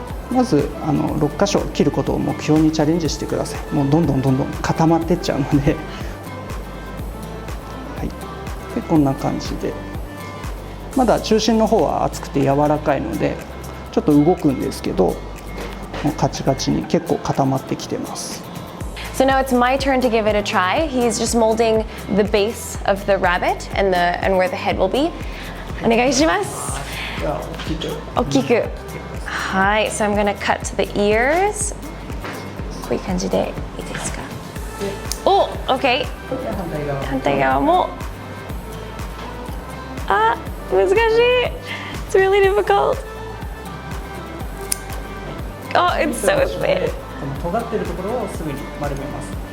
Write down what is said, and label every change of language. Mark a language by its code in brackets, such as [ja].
[ja] まず6箇所切ることを目標にチャレンジしてください。もうどんどん固まっていっちゃうので、はい、でこんな感じで。まだ中心の方は厚くて柔らかいのでちょっと動くんですけど、もうカチカチに結構固まってきてます。 [en] So now it's my turn to give it a try. He's just molding the base of the rabbit and where the head will be. [ja] お願いします。じゃあ大きく。 [en] はい、so I'm gonna cut to the ears. [ja] こういう感じでいいですか？お、OK。反対側も。あ、難しい。 [en] It's really difficult. Oh, it's so thin. [ja] この尖っているところをすぐに丸めます。